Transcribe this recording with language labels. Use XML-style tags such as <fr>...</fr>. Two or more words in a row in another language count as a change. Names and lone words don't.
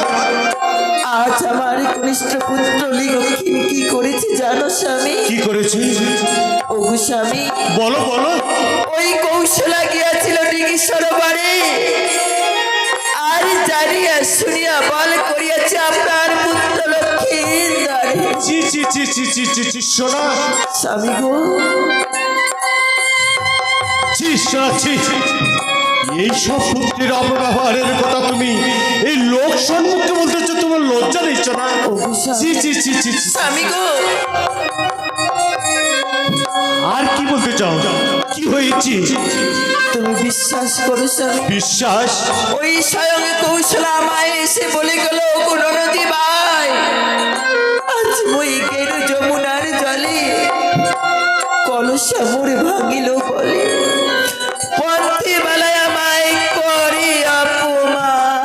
<bn>আজ আমার কনিষ্ঠ পুত্র লক্ষ্মী কি করেছে জানো স্বামী? কি করেছে? ওগো স্বামী, বলো বলো। ওই কৌশলা গিয়াছিল ডিগি সরোবরে, আর জানিয়া শুনিয়া বল করিয়াছে আপনার পুত্র লক্ষ্মীর দ্বারে। চি চি চি চি চি চি চি সোনা, স্বামী গো, চি সোনা চি। এই সব পুত্রের অপব্যবহারের কথা তুমি এই লোক সম্মুখে বলতেছো, তোমার লজ্জা নিচ্ছ না? ওগো চি স্বামী, চি চি চি চি। স্বামী গো, আর কি বলতে চাও? কি হয়েছে? তুমি বিশ্বাস করো স্বামী, বিশ্বাস? ওই স্বয়ং কৌশলা আমায় এসে বলে গেল, ওগো ননদী ভাই, আজ মই গেল যমুনার জলে কলসা মোরে ভাঙিল বলে পথে বেলায় আমায় করে অপমান।</bn>